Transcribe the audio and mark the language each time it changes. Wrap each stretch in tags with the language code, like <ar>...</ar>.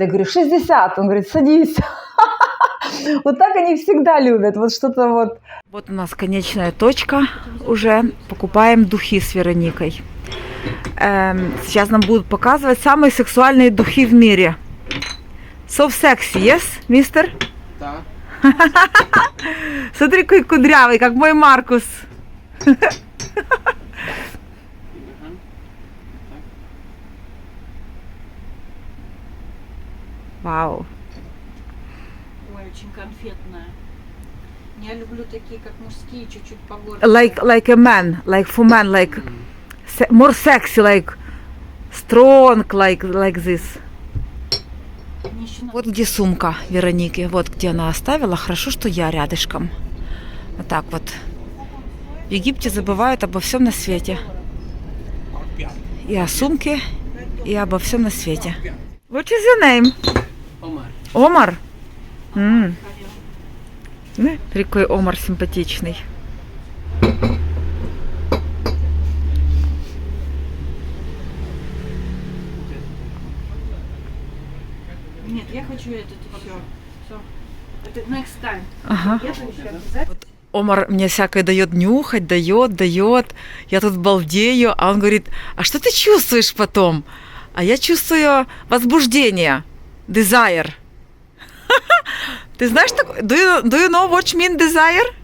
<ru>Я говорю, 60. Он говорит, садись. Вот так они всегда любят. Вот что-то вот. Вот у нас конечная точка уже. Покупаем духи с Вероникой. Сейчас нам будут показывать самые сексуальные духи в мире.</ru> <en>So sexy, yes, мистер?</en> <ru>Да. Смотри, какой кудрявый, как мой Маркус. Вау. Ой, очень конфетная. Я люблю такие, как мужские, чуть-чуть побольше.</ru> <en>Like a man, like for man, like more sexy, like strong, like this.</en> <ru>Вот где сумка Вероники, вот где она оставила. Хорошо, что я рядышком. Вот так вот. В Египте забывают обо всем на свете. И о сумке, и обо всем на свете.</ru> <en>What is your name?</en> <ru>Омар. Омар? Какой Омар симпатичный. Нет, я хочу этот все. Это</ru> <en>next time.</en> <ru>Ага. Я еще обязательно. Омар мне всякое дает нюхать, дает. Я тут балдею, а он говорит, а что ты чувствуешь потом? А я чувствую возбуждение, desire. Ты знаешь,</ru> <en>do you know what mean desire?</en>